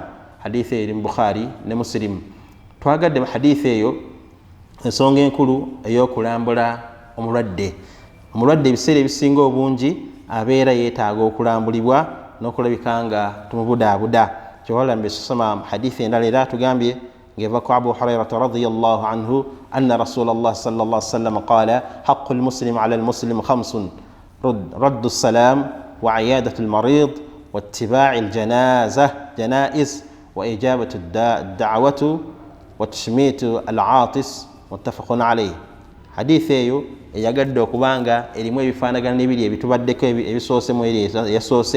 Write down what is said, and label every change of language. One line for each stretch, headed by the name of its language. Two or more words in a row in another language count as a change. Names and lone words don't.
Ganda: Hadithi eyo eri mu Bukhari ne Muslim. Twagadde mu hadithi eyo ensonga enkulu ey'okulambula omulwadde. Omulwadde ebiseera ebisinga obungi abeera yeetaaga okulambulibwa n'okulabika nga tumubudaabuda. Kyowalambe sosoma mu hadithi endala era atugambye ng'eva ku Abu Hurayrata
Arabic: رضي الله عنه أن رسول الله صلى الله عليه وسلم قال حق المسلم على المسلم 5 رد السلام وعيادة المريض واتباع الجنائز وإجابة الدعوة وتشميت العاطس متفق عليه.
Ganda: Hadithi eyo eyagadde okubanga erimu ebifaanagana n'ebiri ebitubaddeko ebisoose mu eri yasoose.